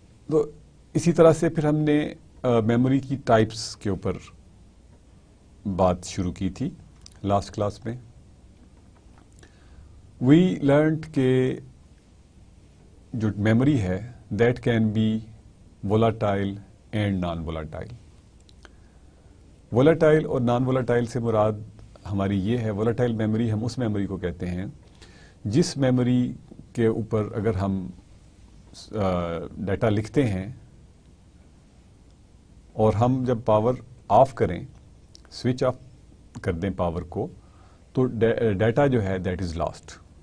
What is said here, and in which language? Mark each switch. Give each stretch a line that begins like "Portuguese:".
Hindi: तो इसी तरह से फिर हमने memory की types के ऊपर बात शुरू की थी last class में.
English: We learned
Hindi: के जो memory है
English: that can be volatile and non-volatile.
Hindi: volatile और non-volatile से मुराद हमारी ये है, volatile memory हम उस memory को कहते हैं जिस memory के ऊपर अगर हम डाटा लिखते हैं और हम जब पावर ऑफ करें, स्विच ऑफ कर दें पावर को तो डाटा जो है
English: that is lost.